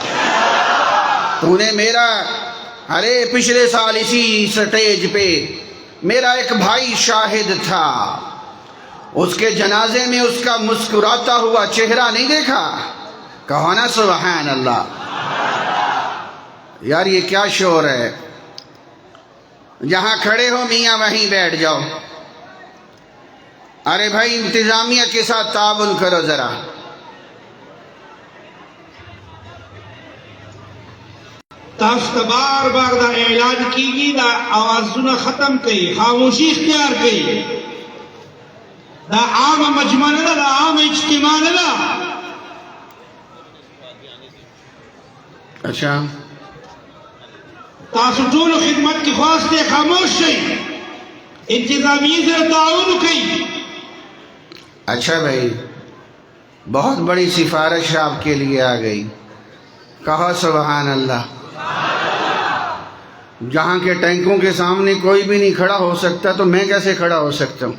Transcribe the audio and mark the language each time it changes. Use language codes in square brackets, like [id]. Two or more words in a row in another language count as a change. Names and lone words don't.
[ur] تو نے میرا، ارے پچھلے سال اسی سٹیج پہ میرا ایک بھائی شاہد تھا، اس کے جنازے میں اس کا مسکراتا ہوا چہرہ نہیں دیکھا؟ کہو نا [ar] سبحان اللہ۔ [ur] یار یہ کیا شعور ہے، جہاں کھڑے ہو میاں وہیں بیٹھ جاؤ۔ ارے بھائی انتظامیہ کے ساتھ تعاون کرو ذرا۔ [ps] تاسو بار بار دا اعلان کیگی، دا آوازونه ختم کئی، خاموشی اختیار کئی۔ دا عام مجمع نہ، دا عام اجتماع نہ۔ [ur] اچھا [ps] تاسو ټول خدمت کی خواست خاموش شئی، انتظامیہ سے تعاون کئی۔ [ur] اچھا بھائی، بہت بڑی سفارش آپ کے لیے آ گئی، کہو [ar] سبحان اللہ۔ [ur] جہاں کے ٹینکوں کے سامنے کوئی بھی نہیں کھڑا ہو سکتا تو میں کیسے کھڑا ہو سکتا ہوں؟